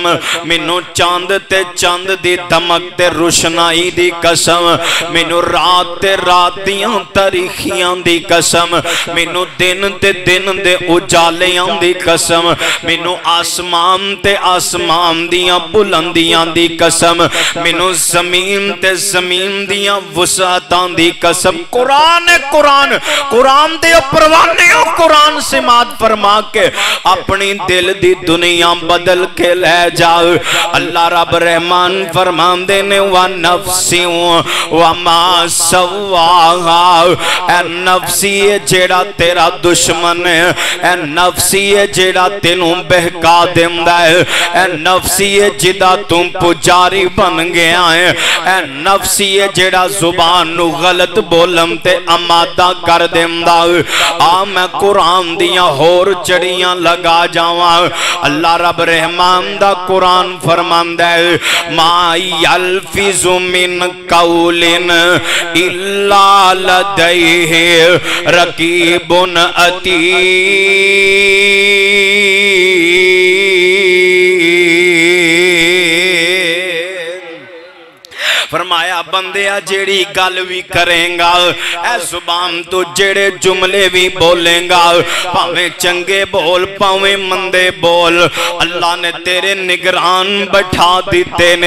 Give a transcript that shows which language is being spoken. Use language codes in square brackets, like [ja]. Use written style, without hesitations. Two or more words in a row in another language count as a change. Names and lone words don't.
[pa] ਮੈਨੂੰ ਚਾਂਦ ਤੇ ਚਾਂਦ ਦੀ ਦਮਕ ਤੇ ਰੋਸ਼ਨਾਈ ਦੀ ਕਸਮ, ਮੈਨੂੰ ਰਾਤ ਤੇ ਰਾਤ ਦੀਆਂ ਤਾਰੀਖ਼ੀਆਂ ਦੀ ਕਸਮ, ਮੈਨੂੰ ਦਿਨ ਤੇ ਦਿਨ ਦੇ ਉਜਾਲਿਆਂ ਦੀ ਕਸਮ, ਮੈਨੂੰ ਆਸਮਾਨ ਤੇ ਆਸਮਾਨ ਦੀਆਂ ਬੁਲੰਦੀਆਂ ਦੀ ਕਸਮ, ਮੈਨੂੰ ਜ਼ਮੀਨ ਤੇ ਜ਼ਮੀਨ ਦੀਆਂ ਵੁਸਅਤਾਂ ਦੀ ਕਸਮ। ਕੁਰਾਨ ਹੈ ਕੁਰਾਨ, ਕੁਰਾਨ ਦੇ ਪਰਵਾਨਿਓ ਕੁਰਾਨ ਸੇ ਮਾਤ ਫ਼ਰਮਾ ਕੇ ਅਪਣੀ ਦਿਲ ਦੀ ਦੁਨੀਆ ਬਦਲ ਕੇ ਲੈ ਜਾਓ। ਅੱਲਾਹ ਰੱਬ ਰਹਿਮਾਨ ਫ਼ਰਮਾਂਦੇ ਨੇ [ar] ونفس وما سواها, [pa] ਏ ਨਫ਼ਸੀ ਹੈ ਜਿਹੜਾ ਤੇਰਾ ਦੁਸ਼ਮਣ ਹੈ, ਏ ਨਫ਼ਸੀ ਹੈ ਜਿਹੜਾ ਤੈਨੂੰ ਬਹਿਕਾ ਦੇਂਦਾ ਹੈ, ਏ ਨਫ਼ਸੀ ਹੈ ਜਿਦਾ ਤੂੰ ਪੁਜਾਰੀ ਬਣ ਗਿਆ ਹੈ, ਏ ਨਫ਼ਸੀ ਹੈ ਜਿਹੜਾ ਜ਼ੁਬਾਨ ਨੂੰ ਗ਼ਲਤ ਬੋਲਣ ਤੇ ਆਮਾਦਾ ਕਰ ਦੇਂਦਾ। ਆ ਮੈਂ ਕੁਰਾਨ ਦੀਆਂ ਹੋਰ ਝੜੀਆਂ ਲਾ ਜਾਵਾਂ। ਅੱਲਾਹ ਰੱਬ ਰਹਿਮਾਨ ਦਾ ਕੁਰਾਨ ਫ਼ਰਮਾਂਦਾ ਹੈ [ar] ما يلفظ من قول إلا لديه رقيب عتيد. [pa] ਫ਼ਰਮਾਇਆ ਬੰਦਿਆ ਜਿਹੜੀ ਗੱਲ ਵੀ ਕਰੇਗਾ ਏ ਜ਼ੁਬਾਨ ਤੋਂ ਜਿਹੜੇ ਜੁਮਲੇ ਵੀ ਬੋਲੇਗਾ, ਭਾਵੇਂ ਚੰਗੇ ਬੋਲ ਭਾਵੇਂ ਮੰਦੇ ਬੋਲ, ਅੱਲਾਹ ਨੇ ਤੇਰੇ ਨਿਗਰਾਨ ਬਿਠਾ ਦਿੱਤੇ ਨੇ।